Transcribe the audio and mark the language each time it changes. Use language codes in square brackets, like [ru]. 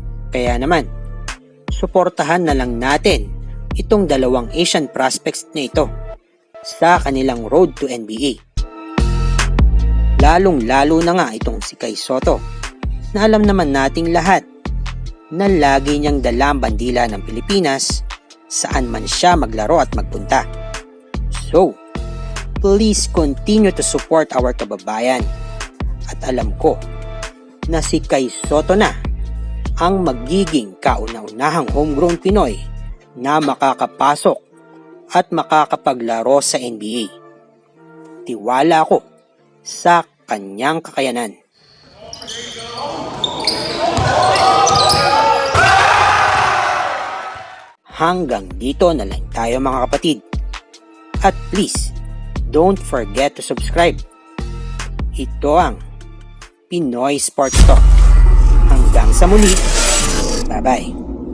[tl] Kaya naman, suportahan na lang natin itong dalawang Asian prospects na ito sa kanilang road to NBA. Lalong-lalo na nga itong si Kai Sotto na alam naman nating lahat na lagi niyang dala ang bandila ng Pilipinas saan man siya maglaro at magpunta. [en] So, please continue to support our kababayan. [tl] At alam ko na si Kai Sotto na ang magiging kauna-unahang homegrown Pinoy na makakapasok at makakapaglaro sa NBA. Tiwala ako sa kanyang kakayanan. Hanggang dito na lang tayo mga kapatid. [en] At please, don't forget to subscribe. [tl] Ito ang Pinoy Sports Talk. Hanggang sa muli. Bye-bye.